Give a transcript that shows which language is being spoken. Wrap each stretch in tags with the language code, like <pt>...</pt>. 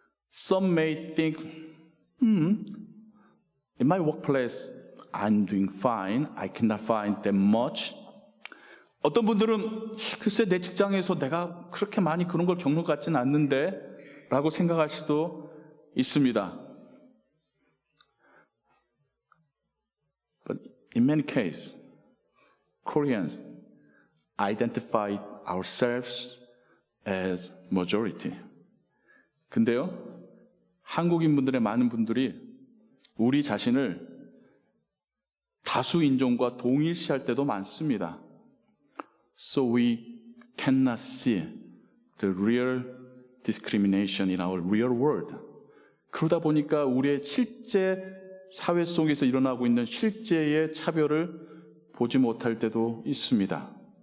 <en>Some may think, in my workplace I'm doing fine. I cannot find that much.</en> <ko>어떤 분들은 글쎄 내 직장에서 내가 그렇게 많이 그런 걸 겪는 것 같지는 않는데 라고 생각할 수도 있습니다.</ko> <en>But in many cases, Koreans identify ourselves as majority.</en> <ko>근데요, 한국인 분들의 많은 분들이 우리 자신을 다수 인종과 동일시할 때도 많습니다.</ko> <en>So we cannot see the real discrimination in our real world.</en> <ko>그러다 보니까 우리의 실제 사회 속에서 일어나고 있는 실제의 차별을 보지 못할 때도 있습니다.</ko>